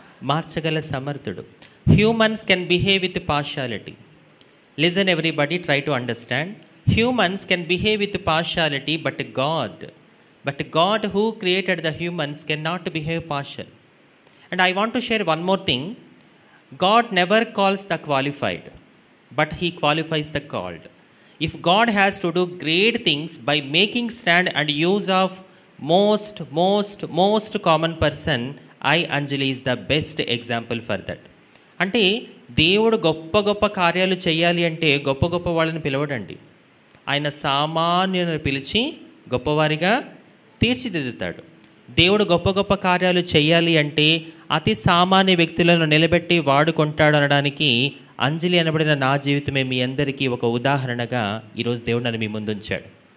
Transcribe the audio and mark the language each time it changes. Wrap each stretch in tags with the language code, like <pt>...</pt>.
<te>మార్చగల సమర్థుడు.</te> <en>Humans can behave with partiality. Listen everybody, try to understand. Humans can behave with partiality, but God who created the humans can not behave partial. And I want to share one more thing. God never calls the qualified, but he qualifies the called. If God has to do great things by making stand and use of most common person, I, Anjali, is the best example for that.</en> <te>అంటే దేవుడు గొప్ప కార్యాలు చేయాలి అంటే గొప్ప వాళ్ళని పిలవడండి. ఆయన సామాన్యులను పిలిచి గొప్పవారిగా తీర్చిదిద్దుతాడు. దేవుడు గొప్ప కార్యాలు చేయాలి అంటే అతి సామాన్య వ్యక్తులను నిలబెట్టి వాడుకుంటాడు అనడానికి అంజలి అనబడిన నా జీవితమే మీ అందరికీ ఒక ఉదాహరణగా ఈరోజు దేవుడు నన్ను మీ ముందుంచాడు.</te>